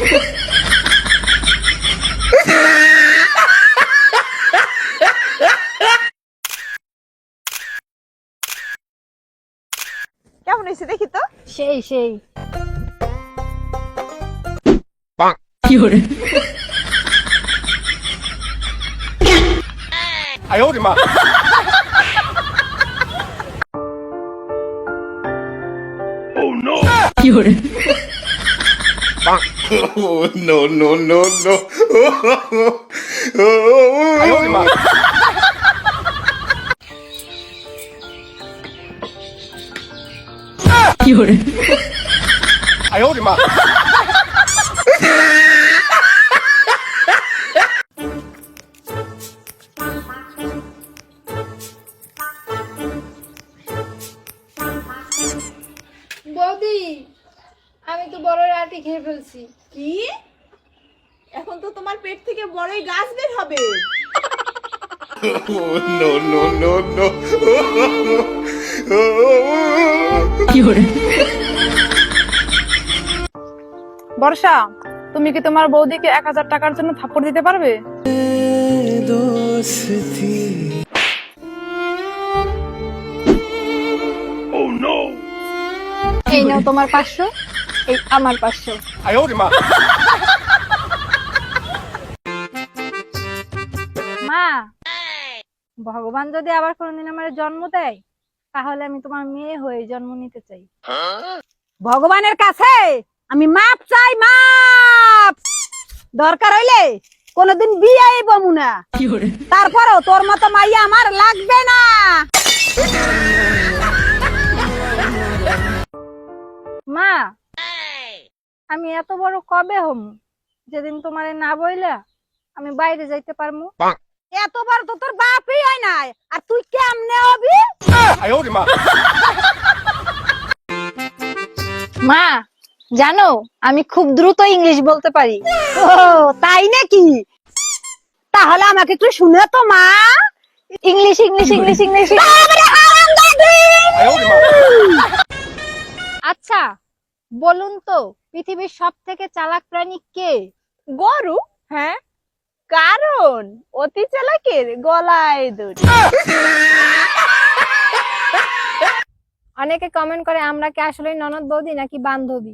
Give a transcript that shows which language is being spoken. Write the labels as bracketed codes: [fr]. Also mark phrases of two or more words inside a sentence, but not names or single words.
[bn] কেমন হয়েছে দেখি তো। সেই সেই কি হরে [zh] 哎呦我的妈！ [bn] কি হরে [en] Oh no no no no！ [zh] 哎呦我的妈！ [bn] কি হরে [zh] 哎呦我的妈！ [bn] বৌদি, আমি তো বড় রাটি খেয়ে ফেলছি। কি? এখন তো তোমার পেট থেকে বড়ই গাছ বের হবে। [en] Oh no no no no！ [bn] কি হরে বর্ষা, তুমি কি তোমার বৌদিকে 1000 টাকার জন্য থাপ্পড় দিতে পারবে? এই নাও তোমার 500, এই আমার 500। [zh] 哎呦我的妈！ [bn] মা, ভগবান যদি আবার কোনোদিন আমার জন্ম দেয় তাহলে আমি তোমার মেয়ে হয়ে জন্ম নিতে চাই। ভগবানের কাছে আমি মাপ চাই, মাপ। দরকার হইলে কোনদিন বিয়েই বমু না, কি হরে তারপরও তোর মতো মাইয়া আমার লাগবে না। মা, আমি এত বড় কবে হম যেদিন তোমারে না বইলা আমি বাইরে যাইতে পারমু? এতবার তো তোর বাপই হয় নাই, আর তুই কেমনে হবি? [zh] 哎呦我的妈！ [bn] মা, জানো আমি খুব দ্রুত ইংলিশ বলতে পারি। ও তাই নাকি? তাহলে আমাকে একটু শুনে তো মা। ইংলিশ ইংলিশ ইংলিশ ইংলিশ। [zh] 哎呦我的妈！ [bn] আচ্ছা বলুন তো, পৃথিবীর সব থেকে চালাক প্রাণী কে? গরু? হ্যাঁ, কারণ অতি চালাকের গলায় দড়ি। অনেকে কমেন্ট করে আমরা কি আসলে ননদ বৌদি নাকি বান্ধবী।